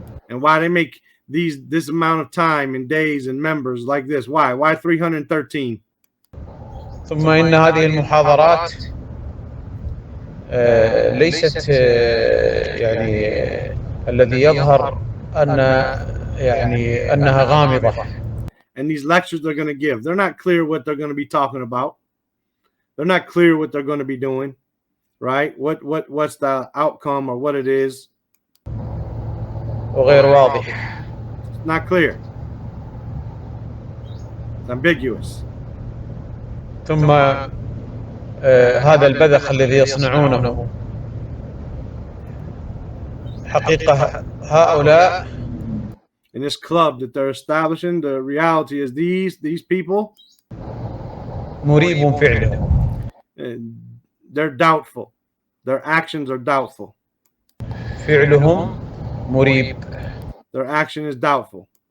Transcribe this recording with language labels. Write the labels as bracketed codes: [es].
[en] And why they make this amount of time and days and members like this? Why 313? [ar] ثم إن هذه المحاضرات ليست يعني الذي يظهر أن يعني أنها غامضة. [en] And these lectures they're going to give, they're not clear what they're going to be talking about. They're not clear what they're going to be doing, right? What's the outcome or what it is? [ar] وغير واضح. [en] It's not clear. It's ambiguous. [ar] ثم هذا البذخ الذي يصنعونه، حقيقة هؤلاء [en] In this club that they're establishing, the reality is these people, [ar] مريب فعلهم. [en] they're doubtful. Their actions are doubtful. [ar] فعلهم مريب. [en] Their action is doubtful.